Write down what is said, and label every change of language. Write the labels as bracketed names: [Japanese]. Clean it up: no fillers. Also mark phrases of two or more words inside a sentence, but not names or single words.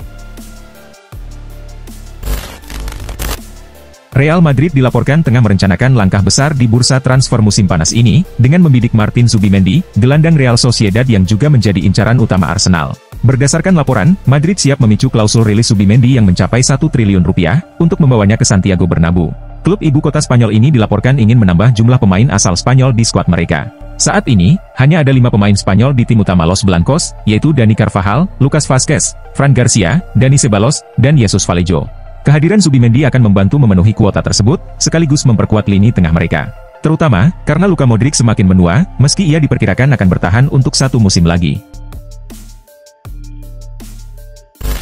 [Indonesian] Real Madrid dilaporkan tengah merencanakan langkah besar di bursa transfer musim panas ini, dengan membidik Martin Zubimendi, gelandang Real Sociedad yang juga menjadi incaran utama Arsenal. Berdasarkan laporan, Madrid siap memicu klausul rilis Zubimendi yang mencapai 1 triliun rupiah, untuk membawanya ke Santiago Bernabeu. Klub ibu kota Spanyol ini dilaporkan ingin menambah jumlah pemain asal Spanyol di skuad mereka. Saat ini, hanya ada 5 pemain Spanyol di tim utama Los Blancos, yaitu Dani Carvajal, Lucas Vázquez, Fran Garcia, Dani Ceballos, dan Jesus Vallejo. Kehadiran Zubimendi akan membantu memenuhi kuota tersebut, sekaligus memperkuat lini tengah mereka. Terutama, karena Luka Modric semakin menua, meski ia diperkirakan akan bertahan untuk 1 musim lagi.